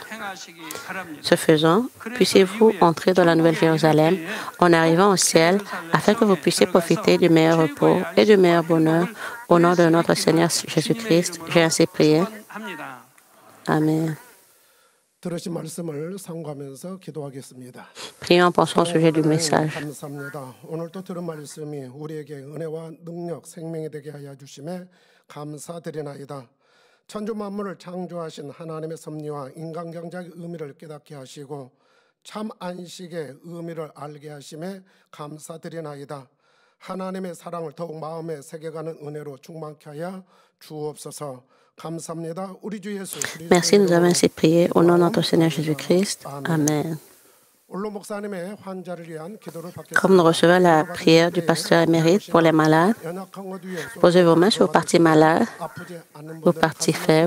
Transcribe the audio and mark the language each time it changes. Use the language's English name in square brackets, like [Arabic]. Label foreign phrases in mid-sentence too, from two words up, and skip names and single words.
[French] Ce faisant, puissiez-vous entrer dans la Nouvelle Jérusalem en arrivant au ciel afin que vous puissiez profiter du meilleur repos et du meilleur bonheur. Au nom de notre Seigneur Jésus-Christ, j'ai ainsi prié. Amen. Prions en pensant au sujet du message. [Korean] 천주 만물을 창조하신 하나님의 섭리와 인간 경작의 의미를 깨닫게 하시고 참 안식의 의미를 알게 하심에 감사드리나이다. 하나님의 사랑을 더욱 마음에 새겨가는 은혜로 충만케 하여 주옵소서. [French] Merci, nous avons ainsi prié au nom de notre Seigneur Jésus-Christ. Amen. Comme nous recevons la prière du pasteur émérite pour les malades, posez vos mains sur vos parties malades, vos parties faibles.